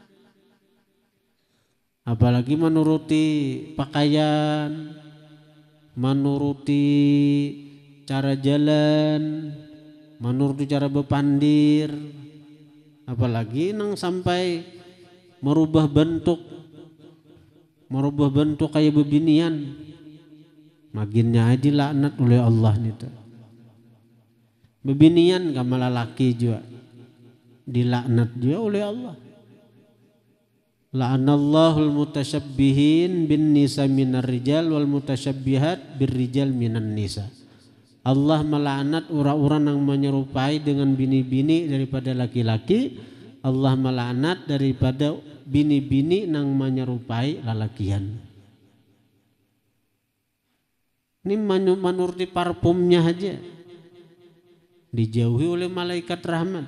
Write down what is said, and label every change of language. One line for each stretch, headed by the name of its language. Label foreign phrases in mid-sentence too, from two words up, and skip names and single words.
Banjar: Apalagi menuruti pakaian, menuruti cara jalan, menuruti cara bepandir, apalagi nang sampai merubah bentuk kayak bebinian, maginnya aja laknat oleh Allah itu. Bebinian kamala laki juga dilaknat juga oleh Allah.
Arabic: لعن الله المتشبهين بالنساء من الرجال والمتشبهات بالرجال من النساء.
Banjar: Allah melaknat orang-orang yang menyerupai dengan bini-bini daripada laki-laki. Allah melaknat daripada bini-bini yang menyerupai lalakian. Ini menuruti parfumnya aja dijauhi oleh malaikat rahmat.